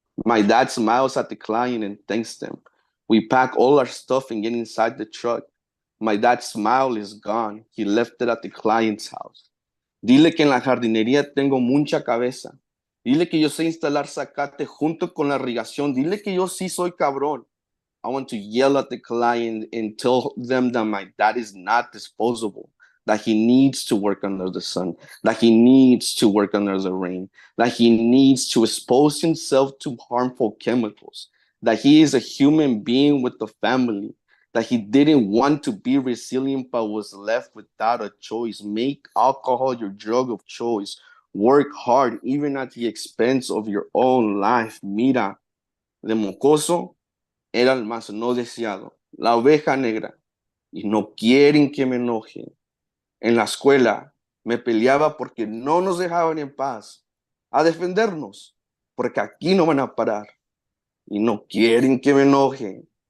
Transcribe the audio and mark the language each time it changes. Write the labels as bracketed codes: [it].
[en] My dad smiles at the client and thanks them. We pack all our stuff and get inside the truck. My dad's smile is gone. He left it at the client's house. [es] Dile que en la jardinería tengo mucha cabeza. Dile que yo sé instalar zacate junto con la irrigación. Dile que yo sí soy cabrón. [en] I want to yell at the client and tell them that my dad is not disposable, that he needs to work under the sun, that he needs to work under the rain, that he needs to expose himself to harmful chemicals, that he is a human being with a family, that he didn't want to be resilient but was left without a choice. Make alcohol your drug of choice. Work hard, even at the expense of your own life. [es] Mira, de mocoso era el más no deseado, la oveja negra, y no quieren que me enoje. En la escuela me peleaba porque no nos dejaban en paz, a defendernos, porque aquí no van a parar y no quieren que me enoje.